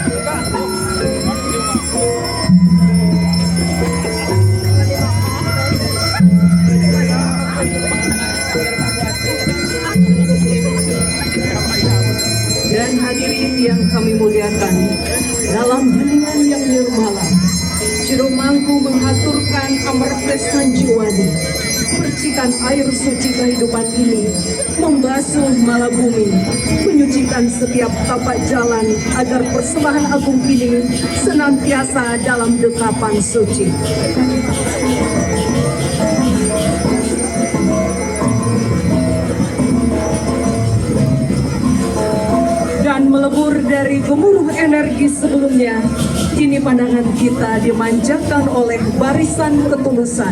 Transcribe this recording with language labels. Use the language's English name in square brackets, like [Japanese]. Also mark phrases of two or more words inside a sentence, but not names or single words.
[Indonesian] Dan hadirin yang kami muliakan, dalam heningan yang nirmala, Jero Mangku mengaturkan amartesan jiwani. Percikan air suci kehidupan ini membasuh mala bumi, menyucikan setiap tapak jalan agar persembahan agung ini senantiasa dalam dekapan suci. Dan melebur dari gemuruh energi sebelumnya, kini pandangan kita dimanjakan oleh barisan ketulusan.